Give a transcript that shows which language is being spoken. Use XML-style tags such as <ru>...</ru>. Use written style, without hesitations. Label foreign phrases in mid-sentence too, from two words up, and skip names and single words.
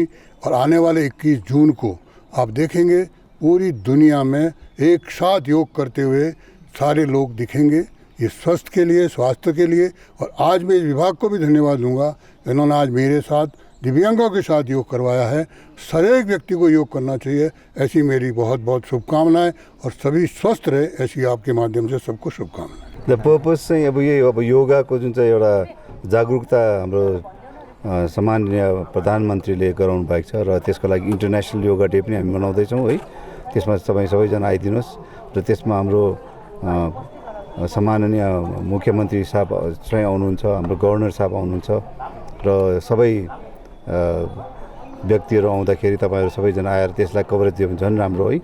<hi>और आने वाले 21 जून को आप देखेंगे पूरी दुनिया में एक साथ योग करते हुए सारे लोग दिखेंगे, ये स्वास्थ्य के लिए, स्वास्थ्य के लिए। और आज मैं इस विभाग को भी धन्यवाद दूंगा, इन्होंने आज मेरे साथ दिव्यांगों के साथ योग करवाया है। हर एक व्यक्ति को योग करना चाहिए, ऐसी मेरी बहुत बहुत शुभकामनाएं। और सभी स्वस्थ रहे, ऐसी आपके माध्यम से सबको शुभकामनाएं।</hi> <en>the purpose</en> <ne>चाहिँ अब यही अब योगाको जुन चाहिँ एउटा जागरुकता हाम्रो सम्माननीय प्रधानमन्त्रीले गराउनु भएको छ र त्यसको लागि इन्टरनेसनल योगा डे पनि हामी मनाउँदैछौँ है। त्यसमा तपाईँ सबैजना आइदिनुहोस् र त्यसमा हाम्रो सम्माननीय मुख्यमन्त्री साहब चाहिँ आउनुहुन्छ, हाम्रो गभर्नर साहब आउनुहुन्छ र सबै व्यक्तिहरू आउँदाखेरि तपाईँहरू सबैजना आएर त्यसलाई कभरेज दियो भने झन् राम्रो है।</ne>